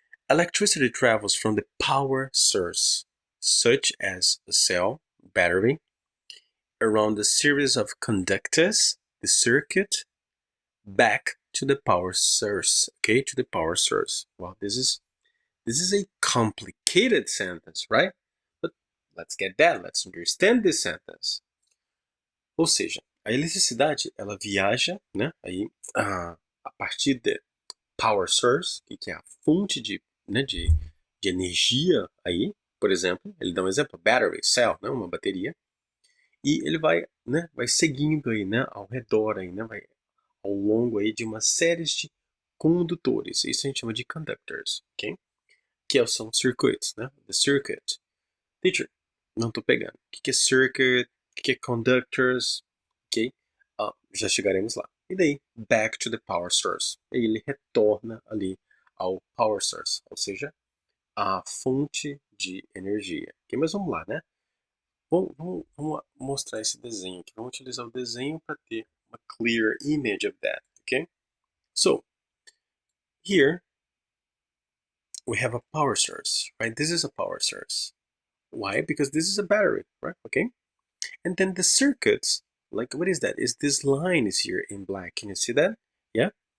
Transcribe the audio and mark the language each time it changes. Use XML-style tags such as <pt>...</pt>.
<en>Electricity travels from the power source, such as a cell, battery, around a series of conductors, the circuit, back to the power source. Okay, to the power source. Wow, this is a complicated complicated sentence, right? But let's get that. Let's understand this sentence.</en> <pt>Ou seja, a eletricidade, ela viaja, né? Aí, a partir de power source, que é a fonte né, de energia aí, por exemplo, ele dá um exemplo, battery, cell, né, uma bateria, e ele vai, né, vai seguindo aí, né, ao redor aí, né, vai ao longo aí de uma série de condutores. Isso a gente chama de conductors, ok? Que são circuits, né? The circuit. Teacher, não tô pegando. O que é circuit? O que é conductors? Ok? Já chegaremos lá. E daí,</pt> <en>back to the power source.</en> <pt>E ele retorna ali ao power source, ou seja, a fonte de energia. Ok, mas vamos lá, né? Vamos mostrar esse desenho aqui. Vamos utilizar o desenho para ter uma</pt> <en>clear image of that,</en> <pt>ok?</pt> <en>So, here we have a power source, right? This is a power source. Why? Because this is a battery, right? Okay. And then the circuits, like what is that? Is this line is here in black? Can you see that? Yeah.</en>